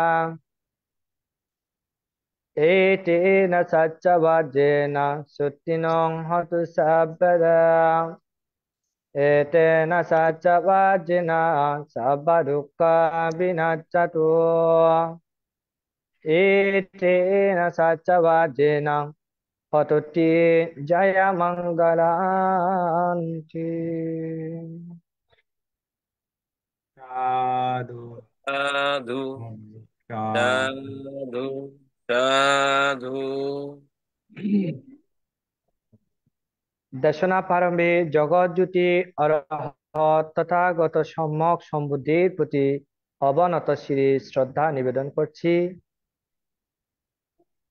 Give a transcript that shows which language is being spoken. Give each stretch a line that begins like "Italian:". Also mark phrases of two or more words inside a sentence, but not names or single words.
Pali: एतेन सच्चवाजेन सुत्तिनं हतु साब्बदा एतेन सच्चवाजिना साब्बदुक्खा विनाच्चतु एतेन सच्चवाजिना हतुति जयमङ्गलान्ति। साधु সাধু साधु সাধু সাধু।
Bangla: দেশনা প্রারম্ভে জগৎজ্যোতি অরহৎ তথাগত সম্যক সম্বুদ্ধির প্রতি অবনত শ্রী শ্রদ্ধা নিবেদন করছি।